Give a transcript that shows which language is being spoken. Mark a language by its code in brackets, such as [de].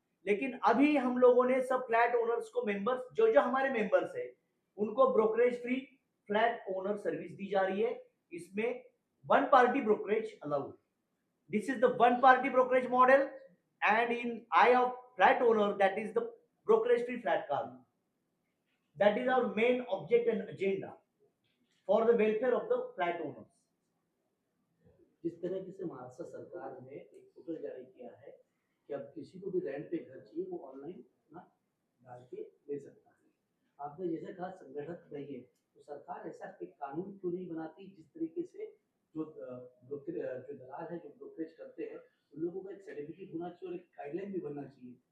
[hi] लेकिन अभी हम लोगों ने सब फ्लैट ओनर्स को, मेंबर्स जो हमारे मेंबर्स है उनको brokerage free flat owner service दी जा रही है। इसमें [en] One party brokerage allowed. This is the one party brokerage model and in eye of flat owner that is the brokerage free flat card. That is our main object and agenda for the welfare of the flat owners। [hi] जिस तरीके से महाराष्ट्र सरकार ने एक portal जारी किया है कि अब किसी को भी रेंट पे घर चाहिए वो ऑनलाइन अपना डाल के ले सकता है। आपने जैसे कहा संगठित नहीं है, तो सरकार ऐसा एक कानून क्यों नहीं बनाती जिस तरीके से जो दलाल है, जो ब्रोकरेज करते हैं, उन लोगों का एक सर्टिफिकेट होना चाहिए और एक गाइडलाइन भी बनना चाहिए।